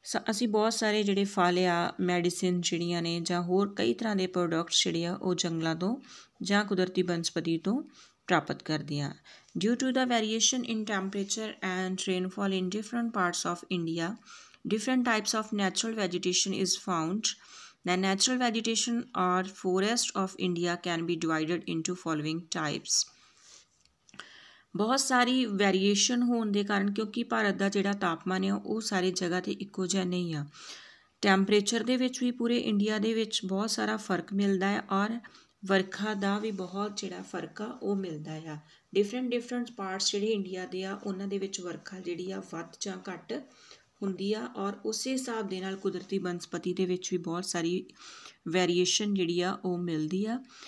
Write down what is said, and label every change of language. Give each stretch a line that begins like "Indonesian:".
Punjabi: ਅਸੀਂ ਬਹੁਤ ਸਾਰੇ ਜਿਹੜੇ ਫਲ ਆ, ਮੈਡੀਸਿਨ ਜਿਹੜੀਆਂ ਨੇ ਜਾਂ ਹੋਰ ਕਈ ਤਰ੍ਹਾਂ ਦੇ ਪ੍ਰੋਡਕਟਸ ਜਿਹੜੇ ਆ ਉਹ ਜੰਗਲਾਂ ਤੋਂ ਜਾਂ ਕੁਦਰਤੀ ਬਨਸਪਤੀ ਤੋਂ ਪ੍ਰਾਪਤ ਕਰਦੇ ਹਾਂ।
English: Due to the variation in temperature and rainfall in different parts of India, different types of natural vegetation is found। The natural vegetation or forest of India can be divided into following types।
Punjabi: ਬਹੁਤ ਸਾਰੀ variation ਹੋਣ ਦੇ ਕਾਰਨ, ਕਿਉਂਕਿ ਭਾਰਤ ਦਾ ਜਿਹੜਾ ਤਾਪਮਾਨ ਆ ਉਹ ਸਾਰੀ ਜਗ੍ਹਾ 'ਤੇ ਇੱਕੋ ਜਿਹਾ ਨਹੀਂ ਆ। ਟੈਂਪਰੇਚਰ ਦੇ ਵਿੱਚ ਵੀ ਪੂਰੇ ਇੰਡੀਆ ਦੇ ਵਿੱਚ ਬਹੁਤ ਸਾਰਾ ਫਰਕ ਮਿਲਦਾ ਹੈ ਔਰ ਵਰਖਾ ਦਾ ਵੀ ਬਹੁਤ ਜਿਹੜਾ ਫਰਕ ਆ ਉਹ ਮਿਲਦਾ ਆ। ਡਿਫਰੈਂਟ ਪਾਰਟਸ ਜਿਹੜੇ ਇੰਡੀਆ ਦੇ ਆ ਉਹਨਾਂ ਦੇ ਵਿੱਚ ਵਰਖਾ ਜਿਹੜੀ ਆ ਵੱਧ ਜਾਂ ਘੱਟ ਹੁੰਦੀ ਆ ਔਰ ਉਸੇ ਹਿਸਾਬ ਦੇ ਨਾਲ ਕੁਦਰਤੀ ਬਨਸਪਤੀ ਦੇ ਵਿੱਚ ਵੀ ਬਹੁਤ ਸਾਰੀ ਵੇਰੀਏਸ਼ਨ ਜਿਹੜੀ ਆ ਉਹ ਮਿਲਦੀ ਆ।